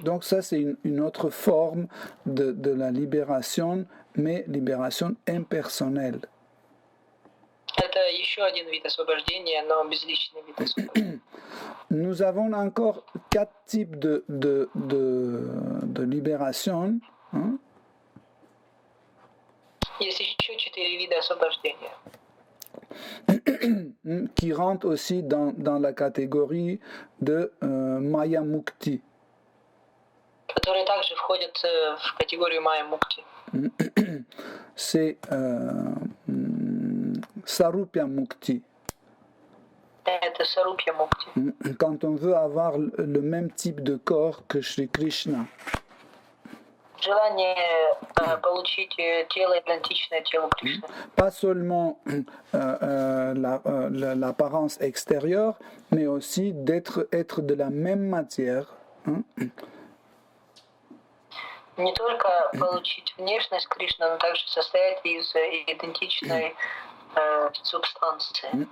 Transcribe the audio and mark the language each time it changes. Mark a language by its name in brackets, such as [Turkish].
[French] Donc ça c'est une autre forme de la libération, mais libération impersonnelle. [Russian] Это еще один вид освобождения, но безличный вид освобождения. [French] Nous avons encore 4 types de libération. Hein? [Russian] Есть еще 4 вида освобождения. [French] Qui rentrent aussi dans la catégorie de Maya Mukti. [Russian] Которые также входят в категорию Майя Мукти. [French] C'est Sarupya Mukti. [Russian] Это Сарупья Мукти. [French] Quand on veut avoir le même type de corps que Shri Krishna. [Russian] Желание получить тело идентичное телу Кришны. [French] Pas seulement l'apparence extérieure, mais aussi être de la même matière. Hein? [Russian] Не только получить внешность Кришны, но также состоять из идентичной субстанции.